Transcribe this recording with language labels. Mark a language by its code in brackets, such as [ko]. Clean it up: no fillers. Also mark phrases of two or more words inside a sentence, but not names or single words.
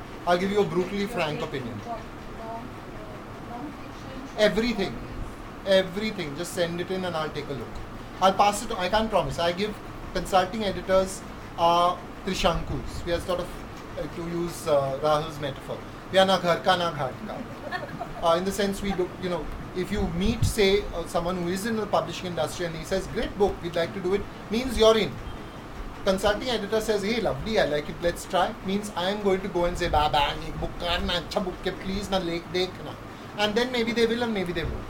[en] I'll give you a brutally frank opinion. Everything. Everything. Just send it in and I'll take a look. I'll pass it. I can't promise. I give consulting editors Trishankus. We are sort of, to use Rahul's metaphor, we are [hi] ना घर का ना घाट का. [en] In the sense we do, you know, if you meet, say, someone who is in the publishing industry and he says, great book, we'd like to do it, means you're in. Consulting editor says, hey, lovely, I like it, let's try, means I am going to go and say, bang, [hi] एक बुक करना, अच्छा बुक के, प्लीज़ ना देखना. [en] And then maybe they will and maybe they won't.